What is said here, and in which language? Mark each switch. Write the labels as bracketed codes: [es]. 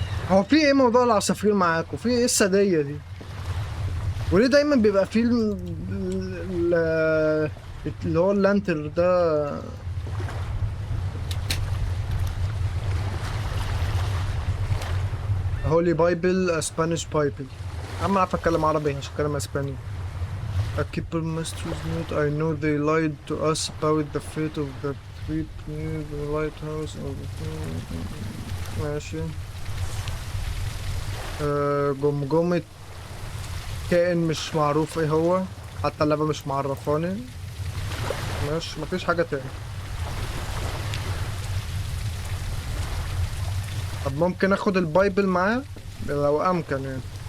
[ar] هو في ايه موضوع العصافير معاكوا؟ في ايه السادية دي؟ وليه دايما بيبقى في اللي هو اللانتر ده؟ هولي بايبل، اسبانيش بايبل. انا عارف اتكلم عربي عشان اتكلم اسباني. [en] A keeper master's note. I know they lied to us about the fate of the trip near the lighthouse. [ar] ماشي. جمجمة كائن مش معروف ايه هو، حتى اللعبة مش معرفاني. ماشي، مفيش حاجة تاني. طب ممكن اخد البايبل معاه لو امكن يعني.